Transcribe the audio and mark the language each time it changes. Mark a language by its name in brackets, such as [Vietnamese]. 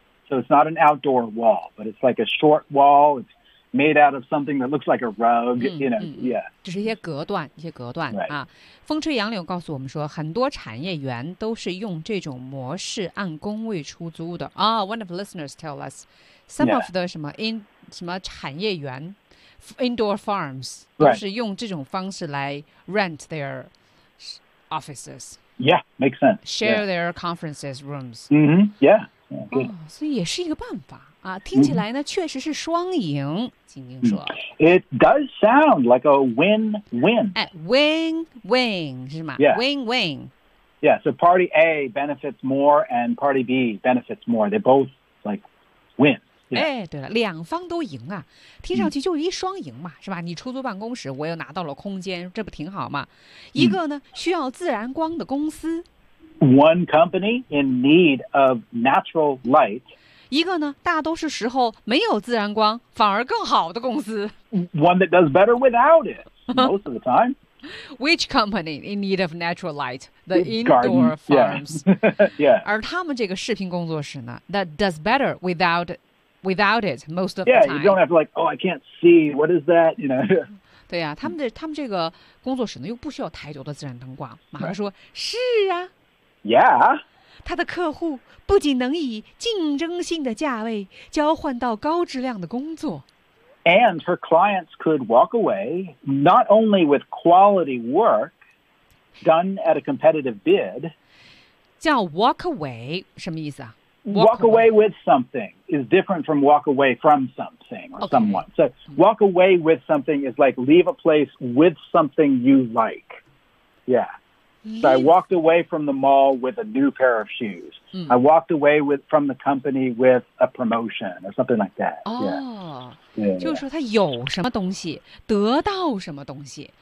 [English] So it's not an outdoor wall, but it's like a short wall. It's made out of something that looks like a rug, you know, yeah. [Chinese] 就是一些隔断，一些隔断、 [English] right. 啊。 [Chinese] 风吹杨柳告诉我们说，很多产业园都是用这种模式按工位出租的啊。 [English] Oh, one of the listeners tell us some、 yeah. of the [Chinese] 什么 [English] in [Chinese] 什么产业园 [English] indoor farms [Chinese] 都是用这种方式来 [English] rent their offices. Yeah, makes sense. Share、 yeah. their conferences rooms. Mm-hmm. Yeah. [Chinese] Yeah, 哦，所以也是一个办法。啊，听起来呢，确实是双赢。晶晶说 [English] ，It does sound like a win-win. [Chinese] 哎 ，win-win 是吗 ？Win-win. [English] Yeah, so party A benefits more, and party B benefits more. They both like win.、Yeah. [Chinese] 哎，对了，两方都赢啊，听上去就是一双赢嘛，是吧？你出租办公室，我又拿到了空间，这不挺好吗？一个呢，需要自然光的公司 [English] ，One company in need of natural light. [Chinese] 一个呢，大多数时候没有自然光，反而更好的公司。 [English] One that does better without it, most of the time. Which company in need of natural light? The indoor farms. Yeah. yeah. [Chinese] 而他们这个视频工作室呢 ， [English] that does better without it most of yeah, the time. Yeah, you don't have to like, oh, I can't see. What is that? You know. [Chinese] 对呀、啊，他们这个工作室呢，又不需要太多的自然灯光。马克说：“ [English] right. [Chinese] 是啊。” [English] Yeah. [Chinese] 他的客户不仅能以竞争性的价位交换到高质量的工作 [English] ，and her clients could walk away not only with quality work done at a competitive bid. [Chinese] 叫 walk away 什么意思啊 [English] ？Walk away with something is different from walk away from something or someone.、 Okay. So walk away with something is like leave a place with something you like. Yeah. So I walked away from the mall with a new pair of shoes.、 Mm. I walked away from the company with a promotion or something like that. Oh, yeah. Yeah. [Chinese] 就是说他有什么东西，得到什么东西。